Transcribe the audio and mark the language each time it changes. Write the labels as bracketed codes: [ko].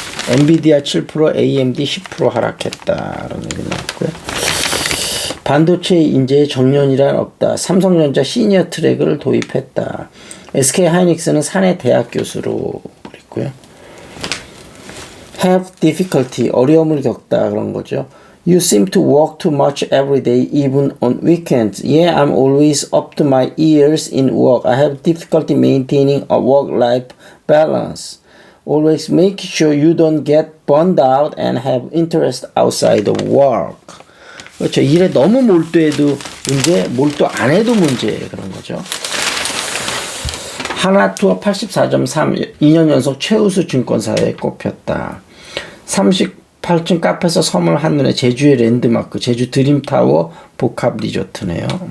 [ko] 엔비디아 7%, AMD 10% 하락했다, 그런 얘기 나왔고요. 반도체 인재의 정년이란 없다. 삼성전자 시니어 트랙을 도입했다. SK 하이닉스는 사내 대학 교수로 그랬고요. [en] have difficulty, [ko] 어려움을 겪다, 그런 거죠. [en] You seem to work too much every day, even on weekends. Yeah, I'm always up to my ears in work. I have difficulty maintaining a work-life balance. Always make sure you don't get burned out and have interest outside of work. [ko] 그렇죠. 일에 너무 몰두해도 문제, 몰두 안 해도 문제, 그런 거죠. 하나투어 84.3, 2년 연속 최우수 증권사에 꼽혔다. 38층 카페에서 섬을 한눈에, 제주의 랜드마크, 제주 드림타워 복합 리조트네요.